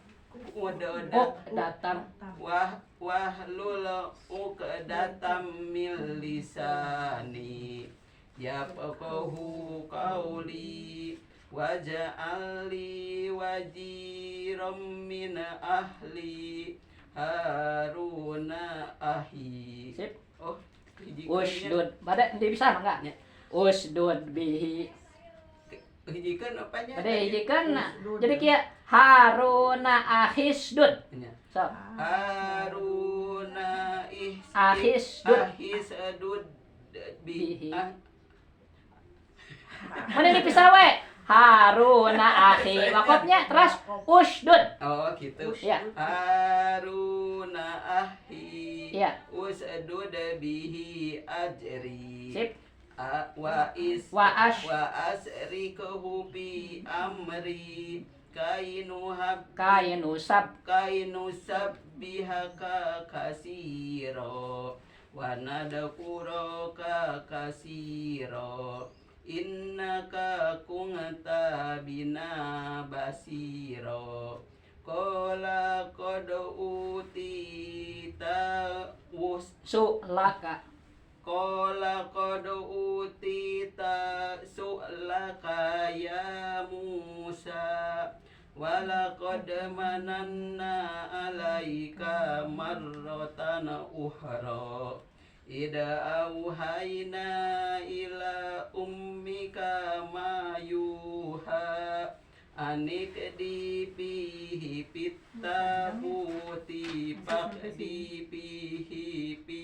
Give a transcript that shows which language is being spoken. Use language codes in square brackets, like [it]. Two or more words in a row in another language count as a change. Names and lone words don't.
[ar] عقدة من لساني يفقهوا قولي واجعلني وزيرا من أهلي هارون أخي. [id] Sip. Oh, Usdud. Pada dia bisa enggak? [ar] اشدد به. [su] Hijikeun apanya? Pada hijikeun. Jadi kia [ar] هارون أخي اشدد. [su] So. [ar] Haruna ahisdud bihi. [su] Mana dipisah we? [ar] هارون أخي. [id] Wakofnya terus [ar] usdud. [id] Oh gitu. Ya. [ar] هارون أخي [id] Ya. [ar] اشدد به أزري. [id] Sip. [ar] وأشركه بأمري كي نسب. كي نسبحك كثيرا ونذكرك كثيرا إنك كنت بنا بصيرا قال قد أوتيت Sulaka. قال قد أوتيت سؤلك يا موسى ولقد مننا عليك مرة أخرى إذ أوحينا إلى أمك ما يوحى أن اقذفيه في التابوت فاقذفيه